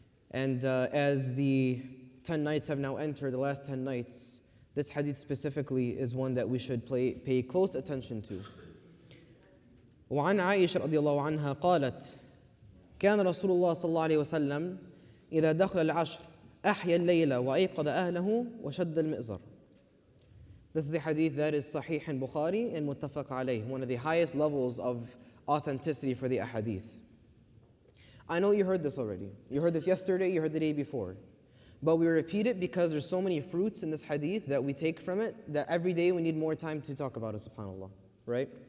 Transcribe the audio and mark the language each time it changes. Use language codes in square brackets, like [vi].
[en] And as the 10 nights have now entered, the last 10 nights, this hadith specifically is one that we should pay close attention to. [ar] وعن عائشة رضي الله عنها قالت كان رسول الله صلى الله عليه وسلم إذا دخل العشر أحيا الليل وأيقظ أهله وشد المئزر. [en] This is a hadith that is Sahih in Bukhari and Muttafaq alayh, one of the highest levels of authenticity for the ahadith. I know you heard this already. You heard this yesterday, you heard the day before. But we repeat it because there's so many fruits in this hadith that we take from it that every day we need more time to talk about it, subhanAllah, right?